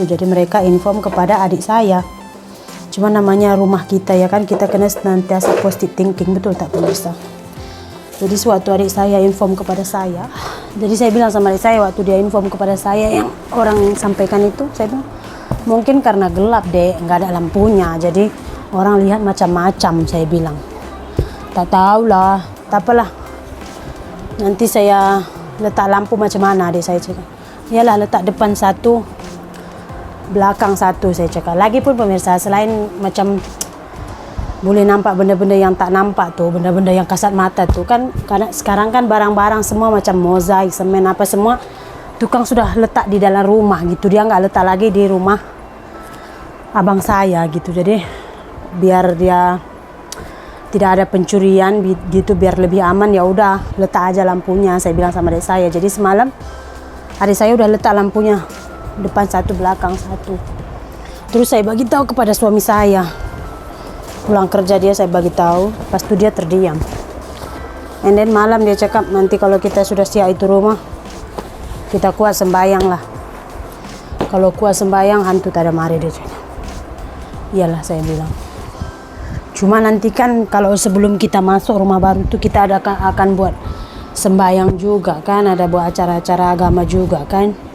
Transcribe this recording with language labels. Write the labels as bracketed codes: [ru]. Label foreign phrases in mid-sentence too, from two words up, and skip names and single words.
[ms] Jadi mereka inform kepada adik saya. Cuma namanya rumah kita ya kan, kita kena senantiasa [en] positive thinking, [ms] betul tak pemirsa? Jadi suatu adik saya inform kepada saya. [id] Jadi saya bilang sama adik saya waktu dia inform kepada saya yang orang sampaikan itu, saya bilang mungkin karena gelap deh, nggak ada lampunya, jadi orang lihat macam-macam. [ms] Saya bilang tak tahulah, tak apalah, nanti saya letak lampu macam mana deh, saya cakap. Iyalah letak depan satu, belakang satu, saya cakap. Lagi pun pemirsa, selain macam boleh nampak benda-benda yang tak nampak tuh, [id] benda-benda yang kasat mata tuh kan, karena sekarang kan barang-barang semua macam mozaik, semen apa semua tukang sudah letak di dalam rumah gitu, dia nggak letak lagi di rumah abang saya gitu. Jadi biar dia tidak ada pencurian gitu, biar lebih aman, ya udah letak aja lampunya, saya bilang sama adik saya. Jadi semalam adik saya udah letak lampunya depan satu, belakang satu. [ms] Terus saya bagi tahu kepada suami saya, pulang kerja dia saya bagi tahu, pas itu dia terdiam. [en] And then [ms] malam dia cakap nanti kalau kita sudah siap itu rumah, kita kuat sembayang lah. Kalau kuat sembayang hantu tak ada mari, dia cakap. [id] Iyalah saya bilang. [ms] Cuma nanti kan kalau sebelum kita masuk rumah baru itu kita akan buat sembayang juga kan, ada buat acara-acara agama juga kan.